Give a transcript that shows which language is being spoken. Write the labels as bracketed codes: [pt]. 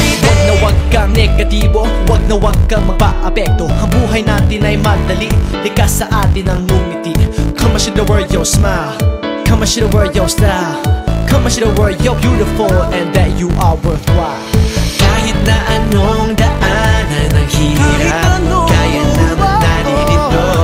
[tl] na huwag kang magpa-apekto. Ang buhay natin ay madali, likas sa atin ang ngumiti. [en] Come and show the world your smile, come and show the world your style, come and show the world you're beautiful and that you are worthwhile. [tl] Kahit na anong daanan ang hirap, kaya naman natin ito.